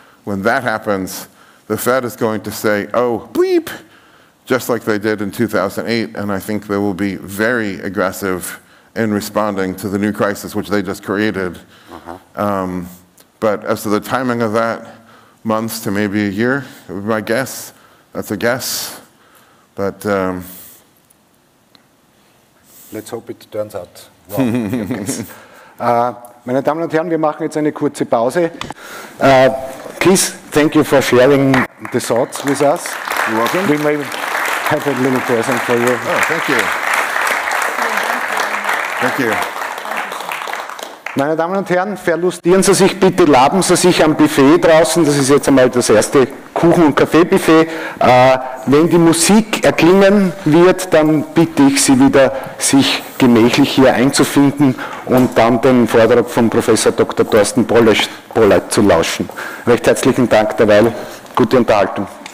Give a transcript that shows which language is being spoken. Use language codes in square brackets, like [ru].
[en] When that happens, the Fed is going to say, oh, bleep, just like they did in 2008, and I think they will be very aggressive in responding to the new crisis which they just created. But as to the timing of that, months to maybe a year, would be my guess. That's a guess. But let's hope it turns out well. [de] Meine Damen und Herren, wir machen jetzt eine kurze Pause. [en] Keith, thank you for sharing the thoughts with us. You're welcome. We may have a little present for you. Oh, thank you. Thank you. [de] Meine Damen und Herren, verlustieren Sie sich bitte, laben Sie sich am Buffet draußen. Das ist jetzt einmal das erste Kuchen- und Kaffeebuffet. Wenn die Musik erklingen wird, dann bitte ich Sie wieder, sich gemächlich hier einzufinden und dann den Vortrag von Professor Dr. Thorsten Polleit zu lauschen. Recht herzlichen Dank derweil. Gute Unterhaltung.